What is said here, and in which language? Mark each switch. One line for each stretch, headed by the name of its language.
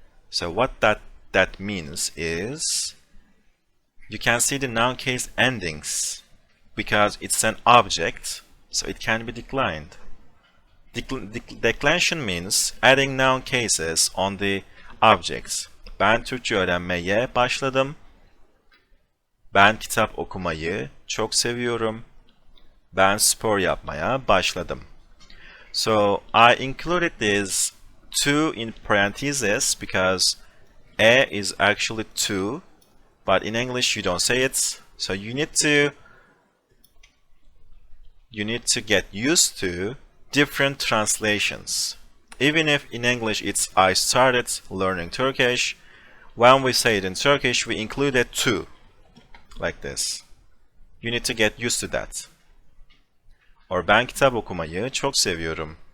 English: So what that means is, you can see the noun case endings because it's an object, so it can be declined. Declension means adding noun cases on the objects.
Turkish: Ben Türkçe öğrenmeye başladım. Ben kitap okumayı çok seviyorum. Ben spor yapmaya başladım.
English: So I included this to in parentheses because is actually to, but in English you don't say it. So you need to get used to different translations. Even if in English it's I started learning Turkish, when we say it in Turkish we include a to, like this. You need to get used to that. Or
Turkish: ben kitap okumayı çok seviyorum.